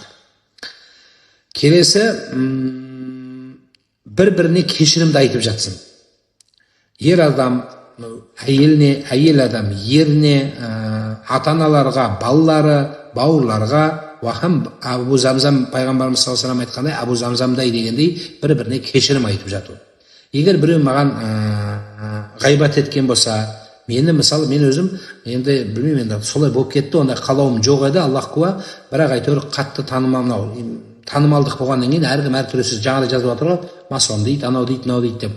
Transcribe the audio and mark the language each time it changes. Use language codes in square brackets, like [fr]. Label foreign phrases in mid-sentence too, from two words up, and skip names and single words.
[kk] Келесі, бір-біріне кешірімді айтып жатсын. Ер адам әйеліне, әйел адам еріне, ата-аналарға, балалары, бауырларға, Абу Замзам пайғамбарымыз [ar] صلى الله عليه وسلم [kk] айтқандай, Абу Замзамдай дегендей бір-біріне кешірім айтып жату. Егер біреу маған ғайбат еткен болса, мені мысалы мен өзім енді білмеймін, енді солай болып кетті, ондай қалауым жоқ еді, Аллах куә, бірақ әйтеуір қатты танымалдық болғаннан кейін әркім әртүрлі сөз жаңағыдай жазып жатыр ғой, масон дейді, анау дейді, мынау дейді деп.